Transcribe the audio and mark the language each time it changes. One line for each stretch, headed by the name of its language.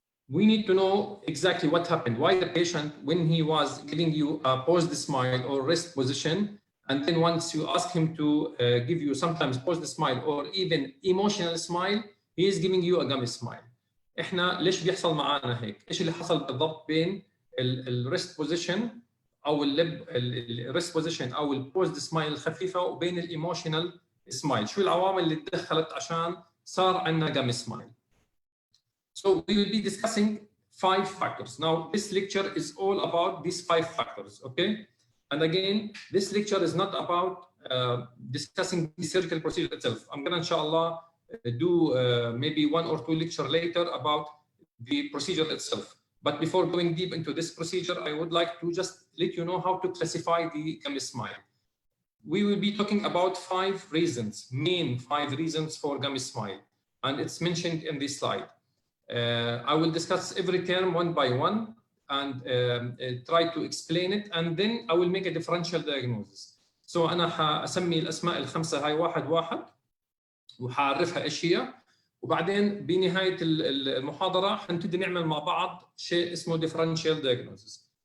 English: we need to know exactly what happened, why the patient, when he was giving you a paused smile or rest position, and then once you ask him to give you sometimes paused smile or even emotional smile, he is giving you a gummy smile.
Arabic: احنا ليش بيحصل معانا هيك؟ ايش اللي حصل بالضبط بين الريست بوزيشن او اللب الريست بوزيشن او البوزد سمايل الخفيفه وبين الايموشنال سمايل؟ شو العوامل اللي تدخلت عشان صار عندنا gummy smile؟
English: So we will be discussing 5 factors. Now this lecture is all about these 5 factors, okay? And again, this lecture is not about discussing the surgical procedure itself. I'm gonna inshallah do maybe 1 or 2 lecture later about the procedure itself. But before going deep into this procedure, I would like to just let you know how to classify the gummy smile. We will be talking about 5 reasons, main 5 reasons for gummy smile, and it's mentioned in this slide. I will discuss every term one by one and try to explain it, and then I will make a differential diagnosis.
Arabic: So أنا حأسمي الأسماء الخمسة هاي واحد واحد وحعرفها إيش هي، وبعدين بنهاية المحاضرة حنبتدي نعمل مع بعض شيء اسمه differential diagnosis.